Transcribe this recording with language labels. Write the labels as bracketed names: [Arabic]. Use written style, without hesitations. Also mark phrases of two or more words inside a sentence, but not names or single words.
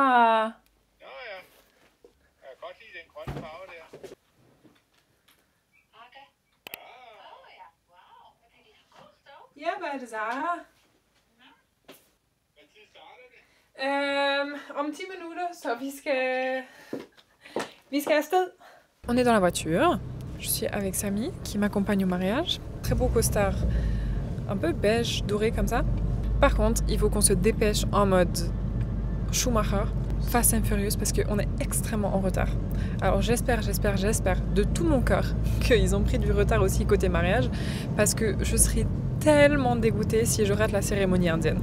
[Danish] Nå ja, jeg kan godt lide den grønne farve der. Okay. Ah, Oh ja, wow. Hvad kan de have kost dog? Ja, hvad er det, Zara? hvad tid starter det? Om 10 minutter, så vi skal afsted. [French] On est dans la voiture. Je suis avec Samy qui m'accompagne au mariage. Très beau costard, un peu beige, doré comme ça. Par contre, il faut qu'on se dépêche en mode Schumacher, Fast and Furious, parce qu'on est extrêmement en retard. Alors j'espère de tout mon cœur qu'ils ont pris du retard aussi côté mariage, parce que je serais tellement dégoûtée si je rate la cérémonie indienne.